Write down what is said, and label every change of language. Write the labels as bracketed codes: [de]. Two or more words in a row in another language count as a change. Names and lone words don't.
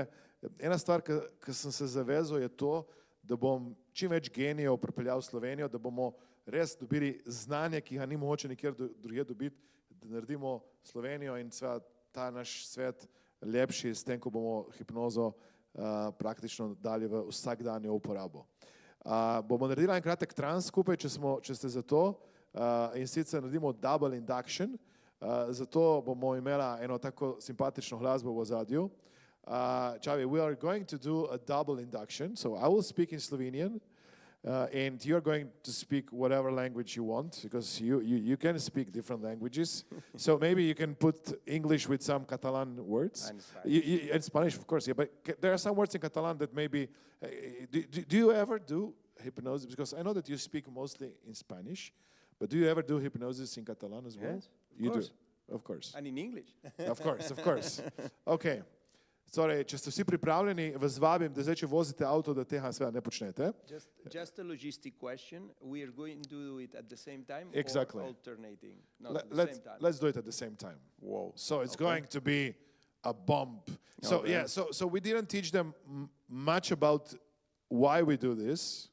[sl] Ena stvar, ki sem se zavezal, je to, da bom čim več genijev pripeljal v Slovenijo, da bomo res dobili znanje, ki ga ni mogoče nikjer drugje dobiti, da naredimo Slovenijo in ta naš svet lepši s tem, ko bomo hipnozo praktično dali v vsakdanjo uporabo. Bomo naredili en kratek trans skupaj, če ste za to, in sicer naredimo [en] double induction, [sl] zato bomo imela eno tako simpatično glasbo v ozadju. [en] Xavi, we are going to do a double induction, so I will speak in Slovenian, and you're going to speak whatever language you want, because you can speak different languages. So maybe you can put English with some Catalan words. And Spanish, of course, yeah. But there are some words in Catalan that maybe... do you ever do hypnosis? Because I know that you speak mostly in Spanish, but do you ever do hypnosis in Catalan as well? Yes, you do, of course. And in English. Of course. Okay. [sl] Torej, če ste vsi pripravljeni, vas vabim, da zdaj, če vozite avto, da tega seveda ne počnete. [en] Just a logistic question. We are going to do it at the same time Exactly. or alternating? Not at the same time. Let's do it at the same time. Whoa. So it's going to be a bomb. So Okay. yeah, so we didn't teach them much about why we do this.